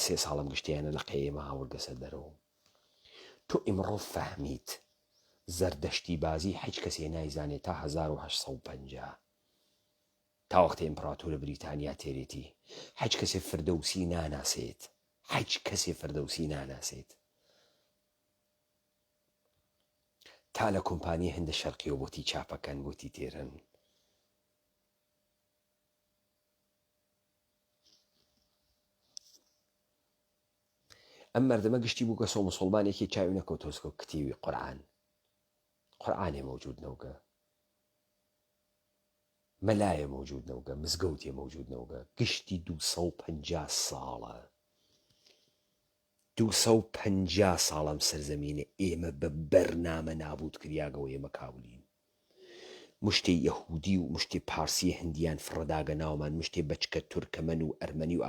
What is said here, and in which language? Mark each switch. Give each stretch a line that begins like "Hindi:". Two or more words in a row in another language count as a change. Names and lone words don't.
Southern Kurdish: 3 ساڵم گشتیانە لە قەیمە هاوردەسە دەرەوە تۆ ئیمڕۆ فەهمیت زەردەشتی بازی هیچ کەسێ نایزانێت تا 1850 تا وەختە ئیمپراتۆرە بریتانیا تێرێتی هیچ کەسێ فردەوسی ناناسێت هیچ کەسێ فردەوسی ناناسێت تا لە کۆمپانیە هەندە شەرقیەوە بۆتی چاپەکەن بۆتی تێرن ئەم مەردەمە گشتی بوو کە سۆ مسڵمانێکی چاوی نەکەوتۆسکە کتێوی قورئانێ موجود نەوگە مەلایە موجود نەوگە مزگەوتێ موجود نەوگە گشتی 250 ساڵە 250 ساڵم سەرزەمینە ئێمە بە بەرنامە نابوت کریاگەوە ئێمە کاولین مشتێ یەهودی و مشتێ پارسی هەندیان فڕەداگە ناومان مشتێ بەچکە تورکەمەن و ئەرمەنی و